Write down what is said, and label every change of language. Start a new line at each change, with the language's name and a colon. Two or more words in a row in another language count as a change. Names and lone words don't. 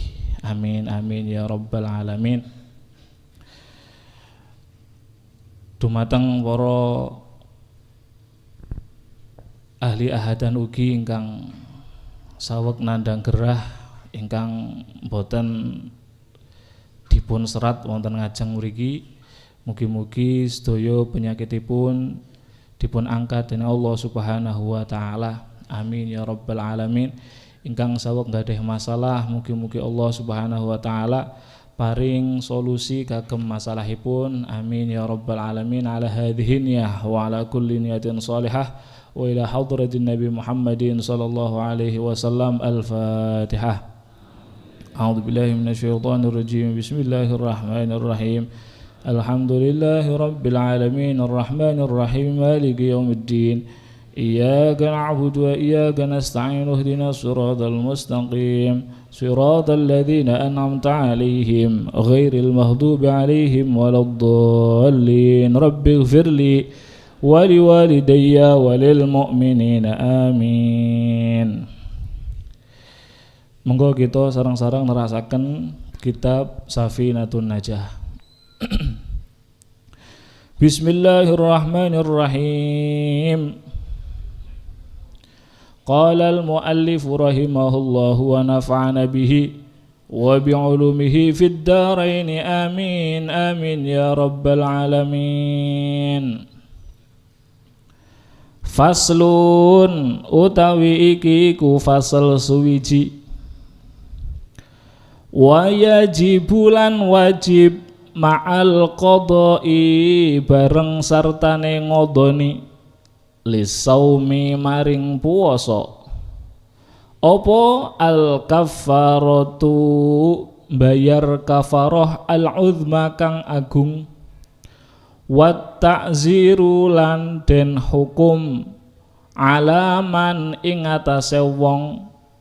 Arabic: آمين آمين يا رب العالمين.
Javanese: Dumateng para ahli ahadan ugi ingkang saweg nandhang gerah ingkang boten dipun serat wonten ngajeng mriki, mugi-mugi sedaya penyakitipun dipun angkat dening
Arabic: الله سبحانه وتعالى. آمين يا رب العالمين.
Javanese: Ingkang saweg gadhah masalah, mugi-mugi
Arabic: الله سبحانه وتعالى
Javanese: paring solusi kagem masalahipun.
Arabic: آمين يا رب العالمين. على هذه النية وعلى كل نية صالحة وإلى حضرة النبي محمد صلى الله عليه وسلم. الفاتحة. أعوذ بالله من الشيطان الرجيم بسم الله الرحمن الرحيم. الحمد لله رب العالمين الرحمن الرحيم مالك يوم الدين. إياك نعبد وإياك نستعين اهدنا الصراط المستقيم صراط الذين أنعمت عليهم غير المغضوب عليهم ولا الضالين. رب اغفر لي ولوالدي وللمؤمنين. Amin.
Javanese: Monggo kita sareng-sareng nerasaken kitab Safinatun Najah.
Arabic: بسم الله الرحمن الرحيم. قال المؤلف رحمه الله ونفعنا به وبعلومه في الدارين آمين آمين يا رب العالمين.
Javanese: Faslun utawi iki ku fasal suwiji.
Arabic: ويجب
Javanese: wajib
Arabic: مع القضاء
Javanese: bareng sartane ngodoni lisaumi maring puasa apa
Arabic: الكفارة
Javanese: bayar kafarah
Arabic: العظمى
Javanese: kang agung
Arabic: والتعزير
Javanese: lan den hukum alaman ing atase wong